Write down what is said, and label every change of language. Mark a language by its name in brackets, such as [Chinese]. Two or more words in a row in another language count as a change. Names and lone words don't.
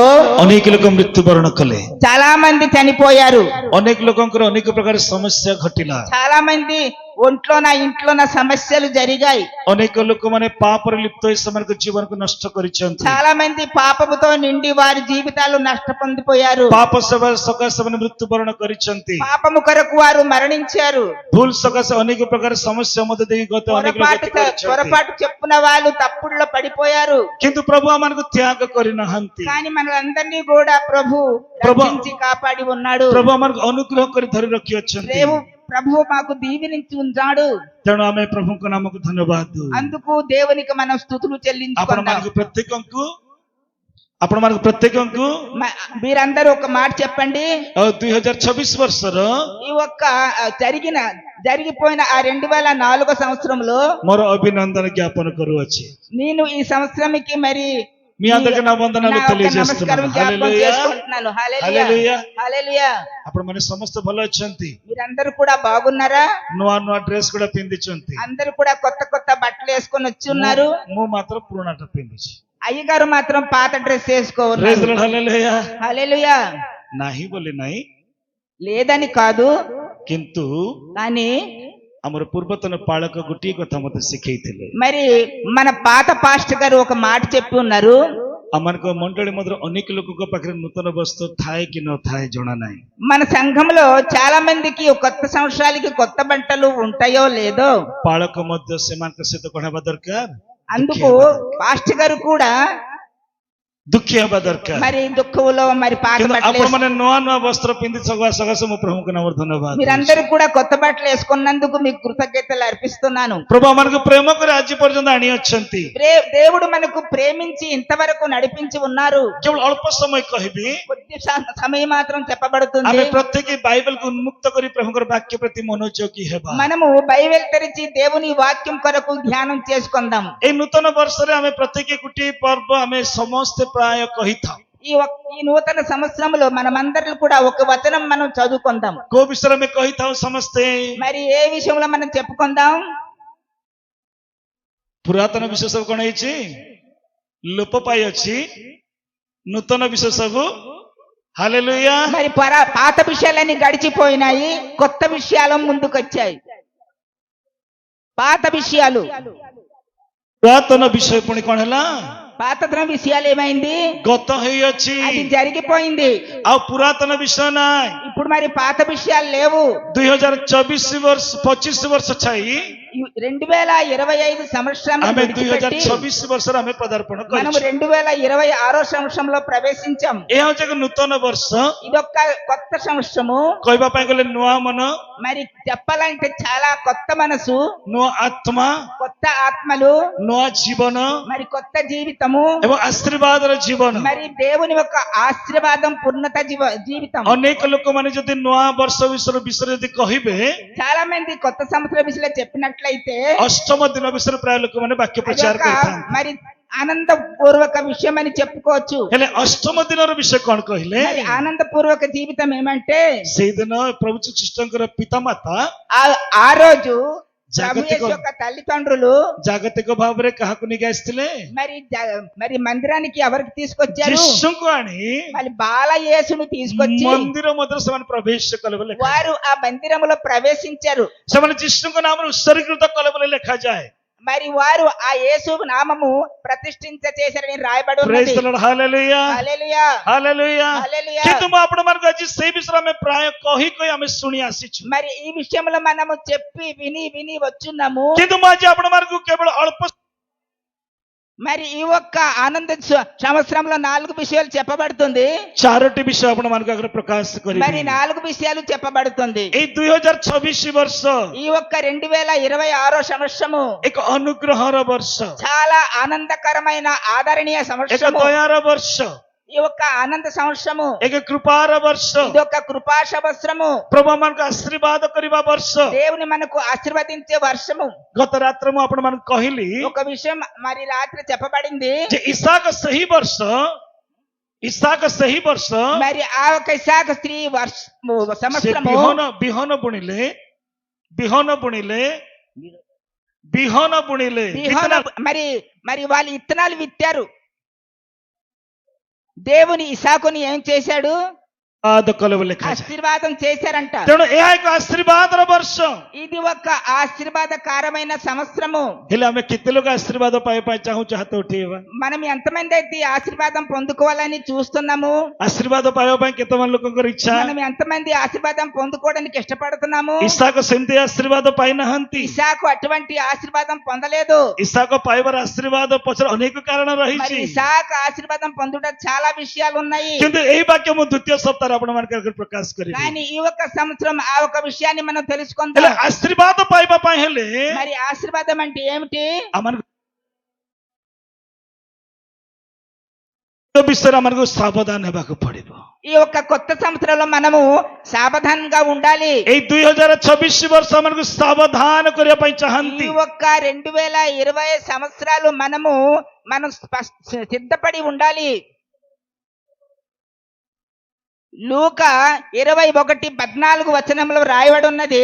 [Odia] ଅନେକ ଲୋକ ମୃତ୍ୟୁବରଣ କଲେ, [Telugu] చాలా మంది చనిపోయారు, [Odia] ଅନେକ ଲୋକଙ୍କର ଅନେକ ପ୍ରକାର ସମସ୍ୟା ଘଟିଲା, [Telugu] చాలా మంది ఇంట్లోన సమస్యలు జరిగాయి, [Odia] ଅନେକ ଲୋକମାନେ ପାପରେ ଲିପ୍ତ ହୋଇ ସେମାନଙ୍କ ଜୀବନକୁ ନଷ୍ଟ କରିଛନ୍ତି, [Telugu] చాలా మంది పాపముతో నిండి వారి జీవితాలు నష్ట పొందిపోయారు, [Odia] ପାପ ସେବା ସକାଶେ ସେମାନେ ମୃତ୍ୟୁବରଣ କରିଛନ୍ତି, [Telugu] పాపము కొరకు వారు మరణించారు, [Odia] ଭୁଲ ସକାଶେ ଅନେକ ପ୍ରକାର ସମସ୍ୟା ମଧ୍ୟ ଦେଇ ଗତ ଅନେକ ଲୋକ ଗତି କରିଛନ୍ତି। [Telugu] పొరపాటు చెప్పున వాళ్ళు తప్పుల్లో పడిపోయారు, [Odia] କିନ୍ତୁ ପ୍ରଭୁ ଆମମାନଙ୍କୁ ତ୍ୟାଗ କରିନାହାନ୍ତି, [Telugu] కానీ మనలందరినీ కూడా ప్రభు రక్షించి కాపాడి ఉన్నాడు, [Odia] ପ୍ରଭୁ ଆମମାନଙ୍କୁ ଅନୁଗ୍ରହ କରି ଧରି ରଖିଅଛନ୍ତି। [Telugu] ప్రభు మాకు దీవించి ఉన్నాడు, [Odia] ତେଣୁ ଆମେ ପ୍ରଭୁଙ୍କ ନାମକୁ ଧନ୍ୟବାଦ ଦେଉ। [Telugu] అందుకు దేవునికి మనం స్తుతులు చెల్లించుకుందాం। [Odia] ଆପଣମାନଙ୍କୁ ପ୍ରତ୍ୟେକଙ୍କୁ [Telugu] మీరందరూ ఒక మాట చెప్పండి, [Odia] 2026 ବର୍ଷର [Telugu] ఈ ఒక్క జరిగిపోయిన ఆ 2004 సంవత్సరంలో [Odia] ମୋର ଅଭିନନ୍ଦନ ଜ୍ଞାପନ କରୁଅଛି। [Telugu] నేను ఈ సంవత్సరానికి మరి మీ అందరికీ నా వందనాలు తెలియజేస్తున్నాను। హల్లెలూయా హల్లెలూయా। [Odia] ଆପଣମାନେ ସମସ୍ତେ ଭଲ ଅଛନ୍ତି? [Telugu] మీరందరూ కూడా బాగున్నారా? [Odia] ନୂଆ ନୂଆ ଡ୍ରେସ ଗୁଡା ପିନ୍ଧିଛନ୍ତି, [Telugu] అందరూ కూడా కొత్త కొత్త బట్టలు వేసుకొని వచ్చి ఉన్నారు, [Odia] ମୁଁ ମାତ୍ର ପୁରୁଣାଟା ପିନ୍ଧିଛି। [Telugu] అయ్యగారు మాత్రం పాత డ్రెస్ వేసుకోవాలి। హల్లెలూయా హల్లెలూయా। [Odia] ନାହିଁ ବୋଲି ନାହିଁ, [Telugu] లేదని కాదు, [Odia] କିନ୍ତୁ [Telugu] కానీ [Odia] ଆମର ପୂର୍ବତନ ପାଳକ ଗୋଟିଏ କଥା ମୋତେ ଶିଖେଇଥିଲେ। [Telugu] మరి మన పాత పాస్టర్ గారు ఒక మాట చెప్పి ఉన్నారు, [Odia] ଆମମାନଙ୍କ ମଣ୍ଡଳୀ ମଧ୍ୟରେ ଅନେକ ଲୋକଙ୍କ ପାଖରେ ନୂତନ ବସ୍ତ୍ର ଥାଏ କି ନଥାଏ ଜଣା ନାହିଁ। [Telugu] మన సంఘంలో చాలా మందికి కొత్త సంవత్సరాలకి కొత్త బట్టలు ఉంటాయో లేదో, [Odia] ପାଳକ ମଧ୍ୟ ସେମାନଙ୍କ ସହିତ କଣ ହେବା ଦରକାର? [Telugu] అందుకు పాస్టర్ గారు కూడా [Odia] ଦୁଃଖୀ ହେବା ଦରକାର। [Telugu] మరి దుఃఖంలో మరి పాత బట్టలు [Odia] ଆପଣମାନେ ନୂଆ ନୂଆ ବସ୍ତ୍ର ପିନ୍ଧି ସକାଶେ ମୁଁ ପ୍ରଭୁଙ୍କ ନାମରେ ଧନ୍ୟବାଦ। [Telugu] మీరందరూ కూడా కొత్త బట్టలు వేసుకున్నందుకు మీకు కృతజ్ఞతలు అర్పిస్తున్నాను। [Odia] ప్రభు ଆମମାନଙ୍କୁ ప్రేమ କରି ଆଜି ପର୍ଯ୍ୟନ୍ତ ଆଣି ଅଛନ୍ତି। [Telugu] దేవుడు మనకు ప్రేమించి ఇంతవరకు నడిపించి ఉన్నారు। [Odia] କେବଳ ଅଳ୍ପ ସମୟ କହିବି, [Telugu] కొద్ది సమయం మాత్రం చెప్పబడుతుంది। [Odia] ଆମେ ପ୍ରତ୍ୟେକ ବାଇବେଲକୁ ଉନ୍ମୁକ୍ତ କରି ପ୍ରଭୁଙ୍କର ବାକ୍ୟ ପ୍ରତି ମନୋଯୋଗୀ ହେବା। [Telugu] మనము బైబిల్ తెరిచి దేవుని వాక్యం కొరకు ధ్యానం చేసుకుందాం। [Odia] এই ନୂତନ ବର୍ଷରେ ଆମେ ପ୍ରତ୍ୟେକ ଗୋଟିଏ ପର୍ବ ଆମେ ସମସ୍ତେ ପ୍ରାୟ କହିଥାଉ। [Telugu] ఈ నూతన సంవత్సరంలో మనమందరం కూడా ఒక వచనం మనం చదువుకుందాం। [Odia] କୋଉ ବିଷୟରେ ଆମେ କହିଥାଉ ସମସ୍ତେ? [Telugu] మరి ఏ విషయంలో మనం చెప్పుకుందాం? [Odia] ପୁରାତନ ବିଷୟ ସବୁ କଣ ହେଇଛି? ଲୋପ ପାଇଅଛି, ନୂତନ ବିଷୟ ସବୁ హల్లెలూయా। [Telugu] మరి పాత విషయాలన్నీ గడిచిపోయినాయి, కొత్త విషయాలు ముందుకొచ్చాయి। పాత విషయాలు, [Odia] ପୁରାତନ ବିଷୟ ପୁଣି କଣ ହେଲା? [Telugu] పాత విషయాలు ఏమైంది? [Odia] ଗତ ହେଇଅଛି, [Telugu] అది జరిగిపోయింది। [Odia] ଆଉ ପୁରାତନ ବିଷୟ ନାହିଁ। [Telugu] ఇప్పుడు మరి పాత విషయాలు లేవు। [Odia] 2025 ବର୍ଷ ଛାଇ [Telugu] 2025 సంవత్సరం [Odia] ଆମେ 2026 ବର୍ଷରେ ଆମେ ପଦାର୍ପଣ [Telugu] మనం [Odia] କରିଛୁ। [Telugu] 2026 సంవత్సరంలో ప్రవేశించాం। [Odia] ଏହା ହେଉଛି ଏକ ନୂତନ ବର୍ଷ। [Telugu] ఇదొక్క కొత్త సంవత్సరము। [Odia] କହିବା ପାଇଁ ଗଲେ ନୂଆ ମନ, [Telugu] మరి చెప్పాలంటే చాలా కొత్త మనసు, [Odia] ନୂଆ ଆତ୍ମା, [Telugu] కొత్త ఆత్మలు, [Odia] ନୂଆ ଜୀବନ [Telugu] మరి కొత్త జీవితము [Odia] ଏବଂ ଆଶୀର୍ବାଦର ଜୀବନ। [Telugu] మరి దేవుని యొక్క ఆశీర్వాదం పూర్ణత జీవితం। [Odia] ଅନେକ ଲୋକମାନେ ଯଦି ନୂଆ ବର୍ଷ ବିଷୟରେ ଯଦି କହିବେ, [Telugu] చాలా మంది కొత్త సంవత్సరం విషయంలో చెప్పినట్లయితే [Odia] ଅଷ୍ଟମ ଦିନ ବିଷୟରେ ପ୍ରାୟ ଲୋକମାନେ ବାକ୍ୟ ପ୍ରଚାର କରିଥାନ୍ତି। [Telugu] మరి ఆనందపూర్వక విషయం అని చెప్పుకోవచ్చు। [Odia] ହେଲେ ଅଷ୍ଟମ ଦିନର ବିଷୟ କଣ କହିଲେ? [Telugu] ఆనందపూర్వక జీవితం ఏమంటే, [Odia] ସେଇଦିନ ପ୍ରଭୁ ଯୀଶୁଙ୍କର ପିତାମାତା [Telugu] ఆ రోజు [Odia] ଜାଗତିକ [Telugu] తల్లిదండ్రులు [Odia] ଜାଗତିକ ଭାବରେ କାହାକୁ ନେଇକି ଆସିଥିଲେ? [Telugu] మరి మందిరానికి ఎవరికి తీసుకొచ్చారు? [Odia] ଯୀଶୁଙ୍କୁ ଆଣି [Telugu] మరి బాలయేసును తీసుకొచ్చి [Odia] ମନ୍ଦିର ମଧ୍ୟରେ ସେମାନେ ପ୍ରବେଶ କଲେ ବୋଲି [Telugu] వారు ఆ మందిరములో ప్రవేశించారు। [Odia] ସେମାନେ ଯୀଶୁଙ୍କ ନାମରେ ଉତ୍ସର୍ଗୀକୃତ କଲେ ବୋଲି ଲେଖାଯାଏ। [Telugu] మరి వారు ఆ యేసు నామము ప్రతిష్ఠించ చేశారని రాయబడి ఉన్నది। [English] Praise the Lord, [Telugu] హల్లెలూయా హల్లెలూయా హల్లెలూయా హల్లెలూయా। [Odia] କିନ୍ତୁ ମୁଁ ଆପଣମାନଙ୍କୁ ଆଜି ସେଇ ବିଷୟରେ ଆମେ ପ୍ରାୟ କହି ଆମେ ଶୁଣି ଆସିଛୁ। [Telugu] మరి ఈ విషయంలో మనము చెప్పి విని వచ్చున్నాము। [Odia] କିନ୍ତୁ ମୁଁ ଆଜି ଆପଣମାନଙ୍କୁ କେବଳ ଅଳ୍ପ [Telugu] మరి ఈ ఒక్క ఆనంద సంవత్సరంలో 4 విషయాలు చెప్పబడుతుంది। [Odia] 4ଟି ବିଷୟ ଆପଣମାନଙ୍କ ଆଗରେ ପ୍ରକାଶ କରିବି। [Telugu] మరి 4 విషయాలు చెప్పబడుతుంది। [Odia] এই 2026 ବର୍ଷ [Telugu] ఈ ఒక్క 2026 సంవత్సరము [Odia] ଏକ ଅନୁଗ୍ରହର ବର୍ଷ, [Telugu] చాలా ఆనందకరమైన ఆదరణీయ [Odia] ଏକ [Telugu] సంవత్సరము, [Odia] ଦୟାର ବର୍ଷ, [Telugu] ఈ ఒక్క ఆనంద సంవత్సరము, [Odia] ଏକ కృపాର ବର୍ଷ, [Telugu] ఇది ఒక కృపా సంవత్సరము, [Odia] ପ୍ରଭୁ ଆମମାନଙ୍କୁ ଆଶୀର୍ବାଦ କରିବା ବର୍ଷ। [Telugu] దేవుని మనకు ఆశీర్వదించే వర్షము। [Odia] ଗତ ରାత్ରେ ମୁଁ ଆପଣମାନଙ୍କୁ କହିଲି [Telugu] ఒక విషయం మరి రాత్రి చెప్పబడింది [Odia] ଯେ ଇସାକ ସେହି ବର୍ଷ [Telugu] మరి ఆ ఒక ఇసాక స్త్రీ సంవత్సరము [Odia] ବିହନ ବୁଣିଲେ [Telugu] మరి వాళ్ళు విత్తనాలు విత్తారు। దేవుని ఇసాకుని ఏం చేశాడు? కొలువు లెక్క ఆశీర్వాదం చేశారంట. [Odia] ତେଣୁ ଏହା ଏକ ଆଶୀର୍ବାଦର ବର୍ଷ। [Telugu] ఇది ఒక ఆశీర్వాదకరమైన సంవత్సరము. [Odia] ହେଲେ ଆମେ କେତେ ଲୋକ ଆଶୀର୍ବାଦ ପାଇବା ପାଇଁ ଚାହୁଁଛୁ? ହାତ ଉଠେଇବା। [Telugu] మనం ఎంతమంది అయితే ఈ ఆశీర్వాదం పొందుకోవాలని చూస్తున్నాము? [Odia] ଆଶୀର୍ବାଦ ପାଇବା ପାଇଁ କେତେ ମାନ ଲୋକଙ୍କର ଇଚ୍ଛା? [Telugu] మనం ఎంతమంది ఆశీర్వాదం పొందుకోవడానికి ఇష్టపడుతున్నాము? [Odia] ଇସାକ ସେମିତି ଆଶୀର୍ବାଦ ପାଇନାହାନ୍ତି। [Telugu] ఇసాకు అటువంటి ఆశీర్వాదం పొందలేదు. [Odia] ଇସାକ ପାଇବାର ଆଶୀର୍ବାଦ ପଛରେ ଅନେକ କାରଣ [Telugu] మరి [Odia] ରହିଛି, [Telugu] ఇసాకు ఆశీర్వాదం పొందుట చాలా విషయాలు ఉన్నాయి. [Odia] କିନ୍ତୁ ଏହି ବାକ୍ୟ ମୁଁ ଦ୍ୱିତୀୟ ସପ୍ତାହରେ ଆପଣମାନଙ୍କ ଆଗରେ ପ୍ରକାଶ କରିବି। [Telugu] కానీ ఈ ఒక్క సంవత్సరం ఆ ఒక విషయాన్ని మనం [Odia] ହେଲେ [Telugu] తెలుసుకుందాం. [Odia] ଆଶୀର୍ବାଦ ପାଇବା ପାଇଁ ହେଲେ [Telugu] మరి ఆశీర్వాదం అంటే ఏమిటి? [Odia] ଆମମାନଙ୍କୁ ବିଷୟରେ ଆମକୁ ସାବଧାନ ହେବାକୁ ପଡିବ। [Telugu] ఈ ఒక్క కొత్త సంవత్సరంలో మనము సావధానంగా ఉండాలి. [Odia] ଏଇ 2026 ବର୍ଷ ଆମକୁ ସାବଧାନ କରିବା ପାଇଁ [Telugu] ఈ [Odia] ଚାହାନ୍ତି। [Telugu] ఒక్క 2020 సంవత్సరాలు మనం సిద్ధపడి ఉండాలి. లూకా 21:14 రాయబడి ఉన్నది.